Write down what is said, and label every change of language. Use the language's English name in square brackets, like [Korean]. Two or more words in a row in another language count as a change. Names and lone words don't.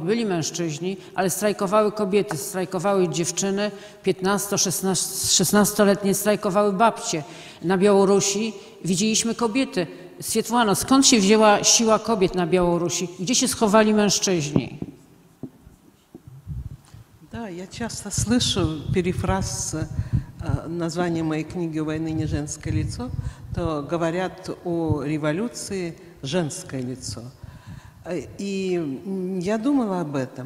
[Polish] Byli mężczyźni, ale strajkowały kobiety, strajkowały dziewczyny, 15-16-letnie strajkowały babcie. Na Białorusi widzieliśmy kobiety. Swietłano, skąd się wzięła siła kobiet na Białorusi? Gdzie się schowali mężczyźni? [Russian] Да, я часто слышу перефраз названия моей книги «У войны не женское лицо», то говорят о революции «женское лицо». И я думала об этом.